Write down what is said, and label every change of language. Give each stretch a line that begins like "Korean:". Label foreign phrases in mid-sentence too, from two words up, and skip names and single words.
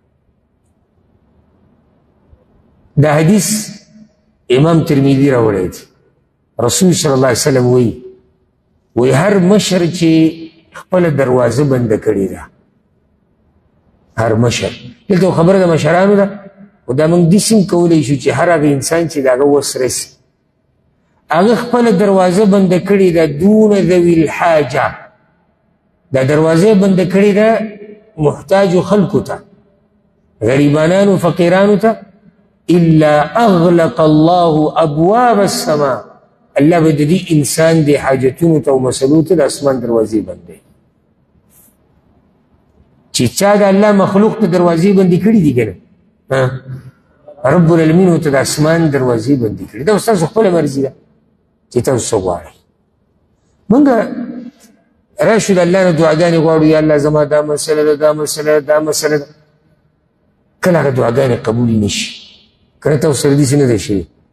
Pashto: دا حدیث امام ترمذي راوړی دی رسول
Arabic: صلی الله علیه وسلم
Pashto: وی هر مشر چې خپله دروازه بنده کړې ده هر مشر دلته خبره د مشرانو ده خو دا موږ داسې هم کولی شو چې هر هغه انسان چې د هغه وس رسي هغه خپله دروازه بنده کړې ده
Arabic: دون ذوي الحاجه
Pashto: دا دروازه بنده کړې ده محتاجو خلکو ته غریبانانو فقیرانو ته
Arabic: الا اغلق الله ابواب السماء
Pashto: الله به د دې انسان د حاجتونو ته او مسلو ته د اسمان دروازې بندوي چې چا د الله مخلوق ته دروازې بندې کړي دي که نه
Arabic: رب العالمین
Pashto: ورته د اسمان دروازې بندې کړي دا ستاسو خپله مرضي ده چې تاسو څه غواړئ موږ راشو د الله نه دعاګانې غواړو
Arabic: یا الله
Pashto: زما دا مسله ده دا مسله ده دا مسله ده کله هغه دعاګانې قبولې نه شي که نه تاسو سره داسې نه دی شوي